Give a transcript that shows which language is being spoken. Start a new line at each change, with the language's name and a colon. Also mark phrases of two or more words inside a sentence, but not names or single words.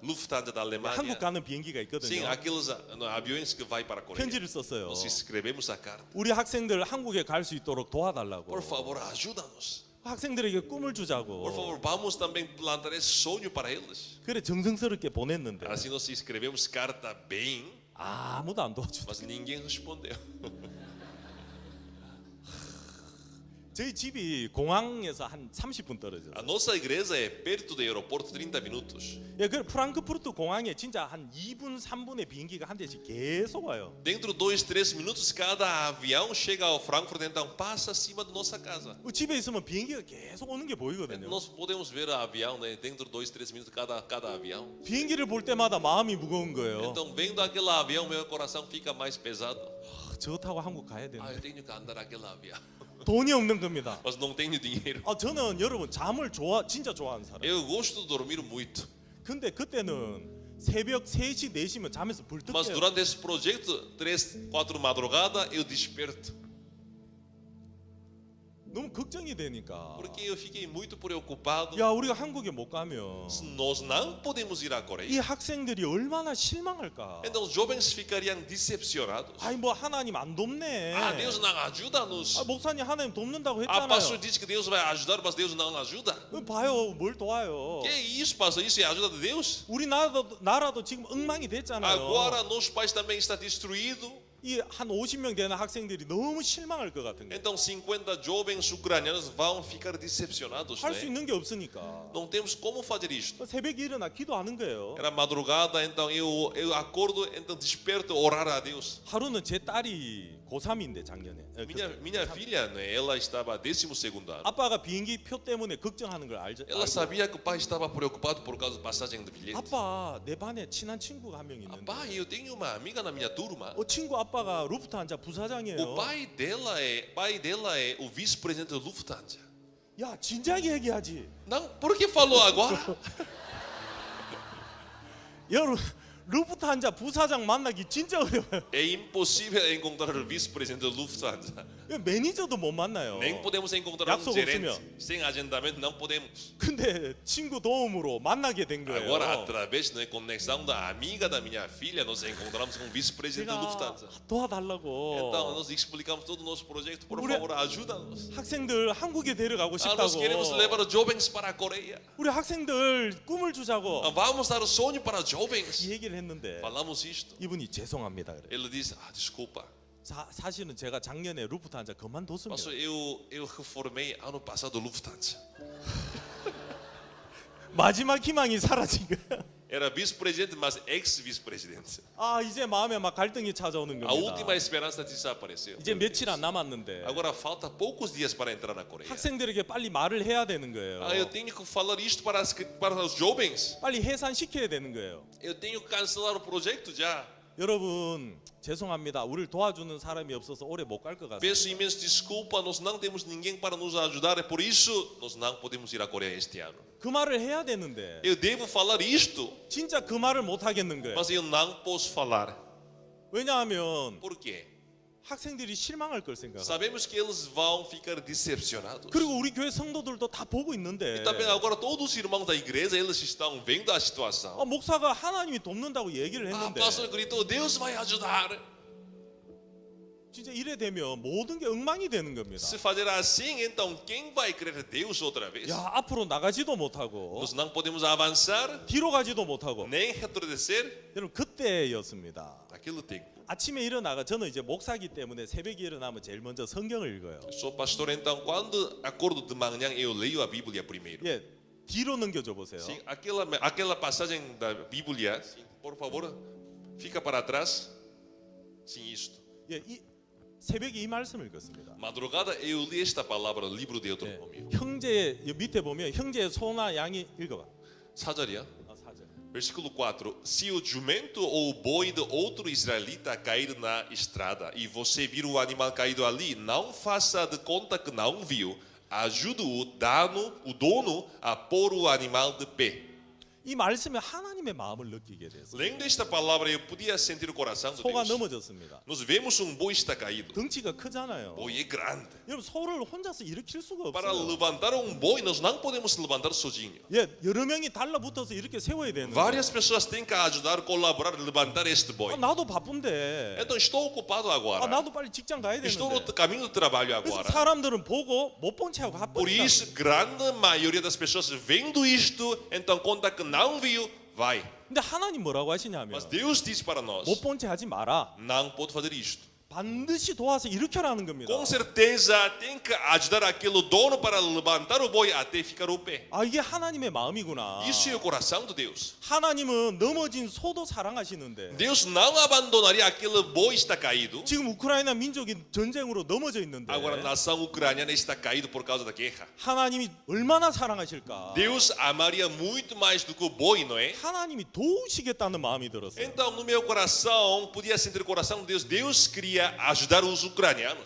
Portuguese: Lufthansa da Alemanha.
Korean: 한국 가는 비행기가
Portuguese: Sim,
Korean: 있거든요.
Portuguese: aqueles aviões que vai para a Coreia.
Korean: 편지를 썼어요.
Portuguese: Nós escrevemos a carta.
Korean: 우리 학생들 한국에 갈 수 있도록 도와달라고.
Portuguese: Por favor, ajuda-nos.
Korean: 학생들에게 꿈을
Portuguese: Por
Korean: 주자고.
Portuguese: favor, vamos também plantar esse sonho para eles.
Korean: 그래 정성스럽게 보냈는데
Portuguese: Assim nós escrevemos carta bem,
Korean: 아무도 안 도와주더라고요.
Portuguese: mas ninguém respondeu.
Korean: 저희 집이 공항에서 한 30분 떨어져요.
Portuguese: A nossa igreja é perto do aeroporto, 30 minutos.
Korean: 예, 그 프랑크푸르트 공항에 진짜 한 2분, 3분의 비행기가 한 대씩 계속 와요.
Portuguese: Dentro de 2-3 minutos, cada avião chega ao Frankfurt, então passa acima da nossa casa.
Korean: 집에 있으면 비행기가 계속 오는 게 보이거든요.
Portuguese: Nós podemos ver o avião, né? Dentro de 2-3 minutos, cada avião.
Korean: 비행기를 볼 때마다 마음이 무거운 거예요.
Portuguese: Então, vendo aquele avião, meu coração fica mais pesado.
Korean: 저거 타고 한국 가야
Portuguese: Ah,
Korean: 되는데
Portuguese: eu tenho que andar aquele avião.
Korean: 돈이 없는 겁니다.
Portuguese: Mas não tenho dinheiro.
Korean: 저는 여러분 잠을 진짜 좋아하는 사람.
Portuguese: Eu gosto de dormir muito.
Korean: 근데 그때는 새벽 3시, 4시면 잠에서 불떡
Portuguese: Mas
Korean: 깨요.
Portuguese: durante esse projeto, 3-4 madrugada, eu desperto.
Korean: 너무 걱정이 되니까.
Portuguese: Porque eu fiquei muito preocupado.
Korean: 야, 우리가 한국에 못 가면
Portuguese: Se nós não podemos ir à
Korean: 이
Portuguese: Coreia,
Korean: 학생들이 얼마나 실망할까.
Portuguese: então os jovens ficariam decepcionados.
Korean: 아니 뭐 하나님 안 돕네.
Portuguese: Ah, Deus não ajuda-nos.
Korean: 목사님 하나님 돕는다고
Portuguese: Ah, pastor
Korean: 했잖아요.
Portuguese: diz que Deus vai ajudar, mas Deus não ajuda.
Korean: 봐요, 뭘 도와요.
Portuguese: Que isso, pastor? Isso é a ajuda de Deus?
Korean: 우리 나라도 지금 엉망이 됐잖아요.
Portuguese: Agora nosso país também está destruído.
Korean: 이 한 50명 되는 학생들이 너무 실망할 것 같은 거예요.
Portuguese: Então 50 jovens ucranianos vão ficar decepcionados,
Korean: 할 수
Portuguese: né?
Korean: 있는 게 없으니까.
Portuguese: Não temos como fazer isto.
Korean: 새벽에 일어나 기도하는 거예요.
Portuguese: Era madrugada, então eu acordo, então desperto orar a Deus.
Korean: 하루는 제 딸이 고3인데 작년에.
Portuguese: Minha filha, né, ela estava 12º ano.
Korean: 아빠가 비행기 표 때문에 걱정하는 걸 알죠.
Portuguese: Ela sabia que o pai estava preocupado por causa da passagem do bilhete.
Korean: 아빠, 내 반에 친한 친구가 한 명 있는데.
Portuguese: Pai, eu tenho uma amiga na minha turma.
Korean: 친구 아빠가 루프트한자
Portuguese: O
Korean: 부사장이에요.
Portuguese: pai dela é o vice-presidente do Lufthansa.
Korean: 야, 진작에 얘기하지.
Portuguese: Não, por que falou agora?
Korean: 여러분, 루프트한자 부사장 만나기 진짜 어려워요.
Portuguese: É impossível encontrar o vice-presidente do Lufthansa.
Korean: 매니저도 못 만나요.
Portuguese: Nem podemos encontrar um
Korean: 약속
Portuguese: gerente.
Korean: 없으면.
Portuguese: Sem agendamento não podemos.
Korean: 근데 친구 도움으로 만나게 된 거예요.
Portuguese: Agora, através da conexão da amiga da minha filha, nós encontramos com o vice-presidente do
Korean: 제가
Portuguese: Lufthansa.
Korean: 도와달라고.
Portuguese: Então, nós explicamos todo o nosso projeto. Por Ué. favor, ajuda-nos.
Korean: 학생들 한국에 데려가고
Portuguese: Nós queremos
Korean: 싶다고.
Portuguese: levar os jovens para a Coreia.
Korean: 우리 학생들 꿈을 주자고
Portuguese: Vamos dar o sonho para os jovens.
Korean: 이 얘기를 했는데
Portuguese: Falamos isto.
Korean: 이분이 죄송합니다 그래.
Portuguese: Ele disse: desculpa.
Korean: 사실은 제가 작년에 루프트한자 그만뒀습니다.
Portuguese: Pastor, eu reformei ano passado o Lufthansa.
Korean: 마지막 희망이 사라진 거야.
Portuguese: Era vice-presidente, mas ex-vice-presidente.
Korean: 아 이제 마음에 막 갈등이 찾아오는
Portuguese: A
Korean: 겁니다.
Portuguese: última esperança desapareceu.
Korean: 이제 며칠 안 남았는데
Portuguese: Agora falta poucos dias para entrar na Coreia.
Korean: 학생들에게 빨리 말을 해야 되는 거예요.
Portuguese: Eu tenho que falar isto para os jovens.
Korean: 빨리 해산시켜야 되는 거예요.
Portuguese: Eu tenho que cancelar o projeto já.
Korean: 여러분 죄송합니다. 우리를 도와주는 사람이 없어서 오래 못 갈 것 같습니다.
Portuguese: Peço imenso desculpa, nós não temos ninguém para nos ajudar, é por isso nós não podemos ir à Coreia este ano.
Korean: 그 말을 해야 되는데
Portuguese: Eu devo falar isto,
Korean: 진짜 그 말을 못 하겠는 거예요.
Portuguese: mas eu não posso falar.
Korean: 왜냐하면
Portuguese: Por quê?
Korean: 학생들이 실망할 걸 생각해요.
Portuguese: Sabemos que eles vão ficar decepcionados.
Korean: 그리고 우리 교회 성도들도 다 보고 있는데
Portuguese: E também agora todos os irmãos da igreja, eles estão vendo a situação.
Korean: 목사가 하나님이 돕는다고 얘기를 했는데
Portuguese: pastor gritou, Deus vai ajudar.
Korean: 진짜 이래 되면 모든 게 엉망이 되는 겁니다.
Portuguese: Se fazer assim, então quem vai crer Deus outra vez?
Korean: 야 앞으로 나가지도 못하고
Portuguese: Nós não podemos avançar,
Korean: 뒤로 가지도 못하고
Portuguese: nem retroceder.
Korean: 여러분 그때였습니다.
Portuguese: Naquele tempo.
Korean: 아침에 일어나가 저는 이제 목사기 때문에 새벽에 일어나면 제일 먼저 성경을 읽어요.
Portuguese: Eu sou pastor, então quando acordo de manhã eu leio a Bíblia primeiro.
Korean: 예, 뒤로 넘겨줘 보세요.
Portuguese: Sim, aquela passagem da Bíblia, sim, por favor, fica para trás. Sim, isto.
Korean: 예, 이 새벽에 이 말씀을 읽었습니다.
Portuguese: Madrugada eu li esta palavra, livro de
Korean: 예,
Portuguese: Deuteronômio.
Korean: 형제 밑에 보면 형제의 소나 양이 읽어봐. 4절이야. 4절.
Portuguese: Versículo 4: Se o jumento ou o boi de outro israelita cair na estrada e você vir o animal caído ali, não faça de conta que não viu. Ajude o dono a pôr o animal de pé.
Korean: 이 말씀에 하나님의 마음을 느끼게 됐어요.
Portuguese: Lendo esta palavra, eu podia sentir o coração de
Korean: 소가
Portuguese: Deus.
Korean: 넘어졌습니다.
Portuguese: Nós vemos boi está caído.
Korean: 덩치가 크잖아요.
Portuguese: Boi é grande.
Korean: 여러분 소를 혼자서 일으킬 수가
Portuguese: Para
Korean: 없어요.
Portuguese: levantar boi, nós não podemos levantar sozinho.
Korean: 예, 여러 명이 달라붙어서 이렇게 세워야 되는 거예요.
Portuguese: Várias pessoas têm que ajudar, colaborar, levantar este boi.
Korean: 나도 바쁜데.
Portuguese: Então estou ocupado agora.
Korean: 나도 빨리 직장 가야
Portuguese: Estou no
Korean: 되는데.
Portuguese: caminho do trabalho
Korean: 그래서
Portuguese: agora.
Korean: 사람들은 보고 못 본 채 하고
Portuguese: Por
Korean: 가버린다.
Portuguese: isso, grande maioria das pessoas vendo isto, então conta que não viu, vai.
Korean: 근데 하나님 뭐라고 하시냐면
Portuguese: Mas Deus diz para nós:
Korean: 못 본 채 하지 마라.
Portuguese: não pode fazer isto.
Korean: 반드시 도와서 일으켜라는 겁니다.
Portuguese: Com certeza tem que ajudar aquele dono para levantar o boi até ficar o pé.
Korean: 아 이게 하나님의 마음이구나.
Portuguese: Isso é o coração de Deus.
Korean: 하나님은 넘어진 소도 사랑하시는데
Portuguese: Deus não abandonaria aquele boi que está caído.
Korean: 지금 우크라이나 민족이 전쟁으로 넘어져 있는데
Portuguese: Agora a nação ucraniana está caída por causa da guerra.
Korean: 하나님이 얼마나 사랑하실까?
Portuguese: Deus amaria muito mais do que o boi, não é?
Korean: 하나님이 도우시겠다는 마음이 들었어요.
Portuguese: Então no meu coração podia sentir o coração de Deus. Deus queria ajudar os ucranianos.